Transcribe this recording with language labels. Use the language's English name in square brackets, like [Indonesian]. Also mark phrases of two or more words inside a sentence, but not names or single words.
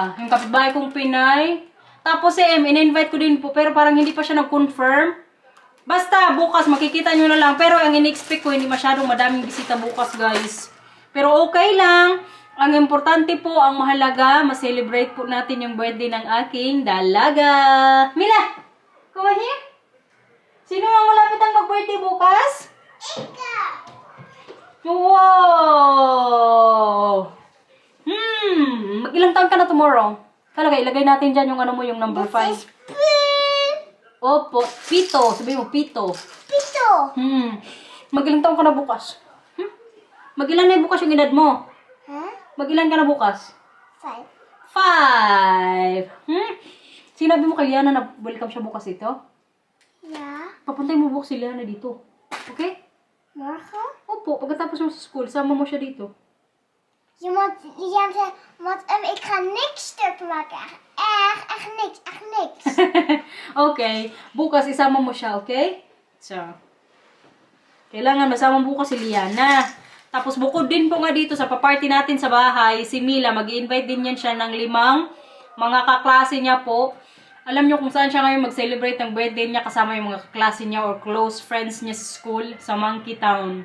[Filipino] Yung kapitbahay kong Pinay. Tapos si in-invite ko din po, pero parang hindi pa siya nag-confirm. Basta, bukas, makikita nyo na lang. Pero ang in-expect ko, hindi masyadong madaming bisita bukas, guys. Pero okay lang. Ang importante po, ang mahalaga, ma-celebrate po natin yung birthday ng aking dalaga. Mila! [English] Come here. [Filipino] Sino ang malapit ang mag-birthday bukas? Wow! Mag-ilang taon ka na tomorrow? Talaga, ilagay natin dyan yung yung number 5. Opo, pito. Sabihin mo, pito. Pito. Mag-ilang taon ka na bukas? Mag-ilan na bukas yung edad mo? Huh? Mag-ilan ka na bukas? 5. 5. Sinabi mo kay Liana na welcome siya bukas ito? [English] Yeah. [Filipino] Papuntay mo bukas si Liana dito. [English] Okay? [Dutch] Morgen? [Filipino] Opo, pagkatapos mo sa school, sama mo siya dito. [Dutch] Je moet ik ga niks stuk maken. Echt niks, echt niks. [English] Okay. [Filipino] Bukas, isama mo siya, okay? So, kailangan masama bukas si Liana. Tapos, bukod din po nga dito sa paparty natin sa bahay, si Mila, mag-i-invite din yan siya ng 5 mga kaklase niya po. Alam niyo kung saan siya ngayon mag-celebrate ng birthday niya kasama yung mga kaklase niya or close friends niya sa school sa Monkey Town.